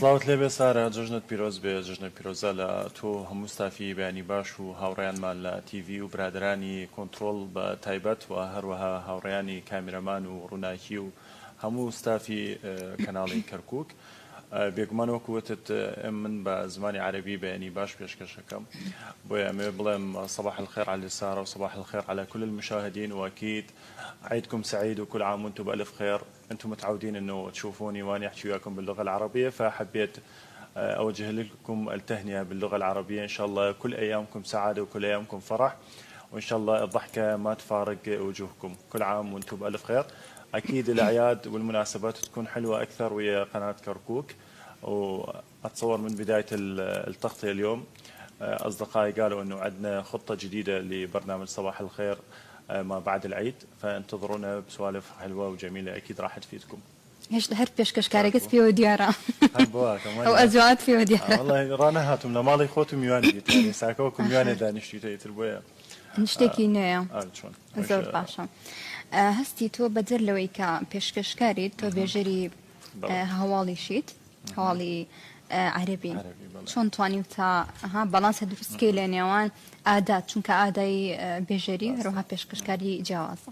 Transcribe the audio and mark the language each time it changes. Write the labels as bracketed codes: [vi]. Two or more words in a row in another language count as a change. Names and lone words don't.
[ckb] سڵاوت لێبێ سارە جەژنت پیرۆز بێ جەژنە پیرۆزە لە تۆ هەموو ستافی بەیانی باش و هاوڕێیانمان لە تیڤی و برادرانی کۆنتترۆل بە تایبەت و هەروەها هاوڕێیانی کامێرەمان و ڕووناکی و هەموو ستافی کەناڵی کەرکووک بێگومان وەکووتت من بە زمانی عربی بەیانی باش پێشکەشەکەم بۆیە ئەمێ بڵێم [ar] صباح الخير على سارة وصباح الخير على كل المشاهدين وأكيد عيدكم سعيد وكل عام وانتم بألف خير. انتم متعودين انه تشوفوني وانا احكي وياكم باللغه العربيه فحبيت اوجه لكم التهنئه باللغه العربيه ان شاء الله كل ايامكم سعاده وكل ايامكم فرح وان شاء الله الضحكه ما تفارق وجوهكم. كل عام وانتم بألف خير. اكيد الاعياد والمناسبات تكون حلوه اكثر ويا قناه كركوك واتصور من بدايه التغطيه اليوم اصدقائي قالوا انه عندنا خطه جديده لبرنامج صباح الخير ما بعد العيد فانتظرونا بسوالف حلوه وجميله اكيد راح تفيدكم. [ckb] هێشتا هەر پێشکەشکارێکت پێوە دیارە ئەو ئەجوات پێوە دیارە والله ڕانە هاتوم لە ماڵی خۆت و میوانی دیت ساکەوەکو میوانێ دانیشتی تر بۆیە شتێکی نوێیە زۆر باشە هەستی تۆ بەجەر لەوەی کە پێشکەشکاریت تۆ بێژەری هەواڵیشیت هەواڵی عەرەبی چۆن توانی تا بەڵانسە دروستکەی لە نێوان ئادات چونکە ئادای بێژەری هەروەها پێشکەشکاری جیاوازە